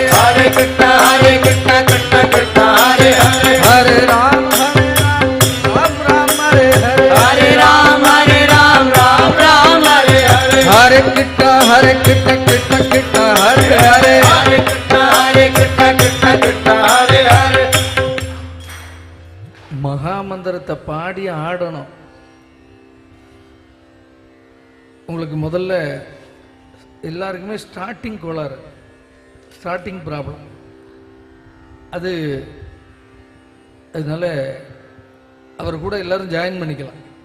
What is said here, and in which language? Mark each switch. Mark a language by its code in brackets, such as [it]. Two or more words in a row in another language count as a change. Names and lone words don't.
[sa] हरे कृष्ण कृष्ण कृष्ण हरे हरे हरे राम राम हरे हरे हरे राम राम हरे हरे हरे कृष्ण कृष्ण कृष्ण हरे हरे हरे कृष्ण कृष्ण कृष्ण हरे हरे [ta] மகாமந்திரத்தை பாடி ஆடணும். உங்களுக்கு முதல்ல எல்லாருக்குமே ஸ்டார்டிங் கோளாறு, [en] starting problem. [ta] அதனால அவர் கூட எல்லாரும் ஜாயின் பண்ணிக்கலாம்.